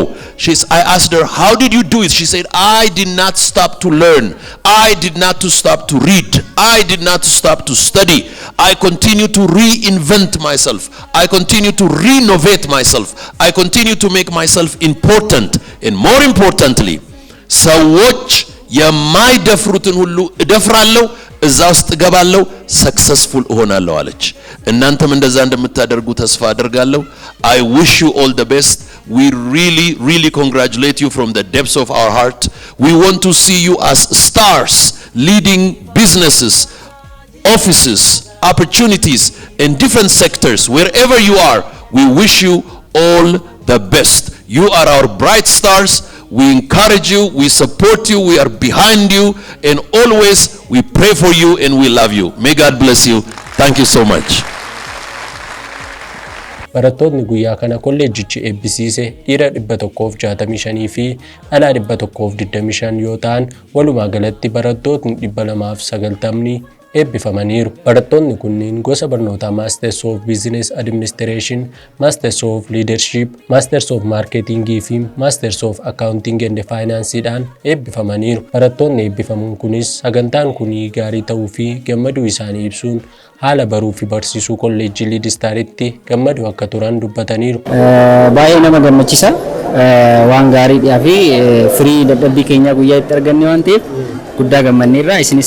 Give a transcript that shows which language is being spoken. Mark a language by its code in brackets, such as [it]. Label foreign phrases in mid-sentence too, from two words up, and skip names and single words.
[en] I asked her, how did you do it? She said, I did not stop to learn. I did not stop to read. I did not stop to study. I continue to reinvent myself. I continue to renovate myself. I continue to make myself important. And more importantly, [am] ሰዎች የማይደፍሩትን ሁሉ እደፍራለሁ እዛ ውስጥ ገባለሁ ሰክሰስፉል እሆናለሁ አለች እናንተም እንደዛ እንደምታደርጉ ተስፋ አደርጋለሁ [en] I wish you all the best we really congratulate you from the depths of our heart we want to see you as stars leading businesses offices opportunities in different sectors wherever you are we wish you all the best you are our bright stars we encourage you we support you we are behind you and always we pray for you and we love you may God bless you thank you so much [om] barattoonni guyyaa kana kolleejjichi eebbisiise dhiira 165 fi dhalaa 125 yoo ta'an walumaa galatti barattoonni 290 eebbifamaniiru barattoonni kunniin gosa barnootaa Masters of Business Administration, Masters of Leadership, Masters of Marketing fi Masters of Accounting and Finance dhaan eebbifamaniiru barattoonni eebbifamuun kunis sagantaan kunii gaarii ta'uu fi gammaduu isaanii ibsuun haala baruu fi barsiisuu kolleejjii Lead Staritti gammaduu akka turan dubbataniiru baay'ee nama gammachiisa waan gaariidhaa fi firii dadhabbii keenya guyyaa itti arganne waan ta'eef guddaa gammanneerra isinis